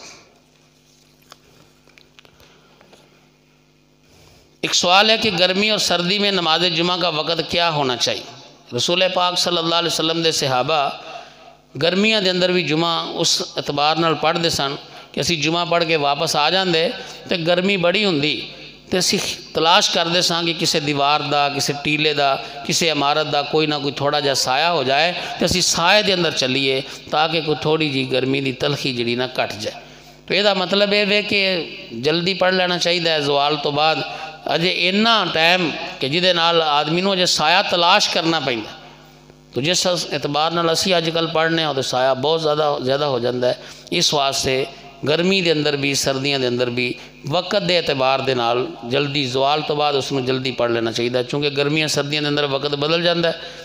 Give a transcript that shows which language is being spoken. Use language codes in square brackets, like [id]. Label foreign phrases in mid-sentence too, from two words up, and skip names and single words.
[ur] ایک سوال ہے کہ گرمی اور سردی میں نماز جمعہ کا وقت کیا ہونا چاہیے؟ [pa] رسول پاک [ar] صلی اللہ علیہ وسلم [pa] دے صحابہ گرمیاں دے اندر بھی جمعہ اس اعتبار نال پڑھ دے سن کہ اسی جمعہ پڑھ کے واپس آ جاندے تے گرمی بڑی ہوندی تے اسی تلاش کردے ساں کہ کسی دیوار دا، کسی ٹیلے دا، کسی عمارت دا کوئی نہ کوئی تھوڑا جا سایہ ہو جائے تے اسی سائے دے اندر چلیے تاکہ کوئی تھوڑی جی گرمی دی تلخی جڑی نہ کٹ جائے۔ [ur] تو یہ دا مطلب ہے کہ جلدی پڑھ لینا چاہیے [pa] زوال تو بعد اجے اینا ٹائم کہ جدے نال آدمی نو اجے سایہ تلاش کرنا پیندا، تو جس اعتبار نال اسی اج کل پڑھنے [ur] اور سایہ بہت زیادہ ہو جاتا ہے۔ [pa] اس واسطے گرمی دے اندر بھی سردیاں دے اندر بھی وقت دے اعتبار دے نال جلدی زوال تو بعد [ur] اس میں جلدی پڑھ لینا چاہیے، [pa] چونکہ گرمیاں سردیاں دے اندر [ur] وقت بدل جاتا ہے۔